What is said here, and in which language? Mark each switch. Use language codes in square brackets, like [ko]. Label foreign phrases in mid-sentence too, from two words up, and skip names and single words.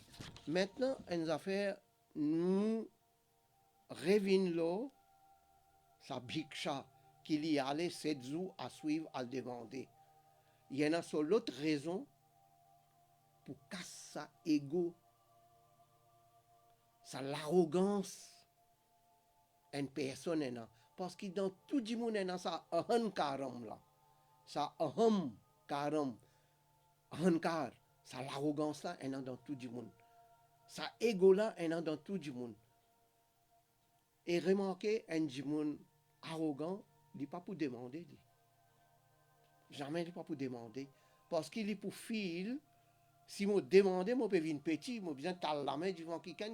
[fr] Maintenant, une affaire, nous revenons là, ça bhiksha, qu'il y allait 7 jours à suivre, à le demander. Il y en a sur l'autre raison pour casser ça ego, ça l'arrogance, une personne est là. Parce que dans tout le monde, il y a ça ahankaram là. [sa] Ça अहम् करम्, अहंकार, [fr] ça l'arrogance là, il y a dans tout le monde. Ça ego là, il y a dans tout le monde. Et remarquez, un monde arrogant, il n'est pas pour demander. Jamais il n'est pas pour demander. Parce qu'il est pour fil. Si je demande, je peux venir petit, je besoin de la main devant quelqu'un.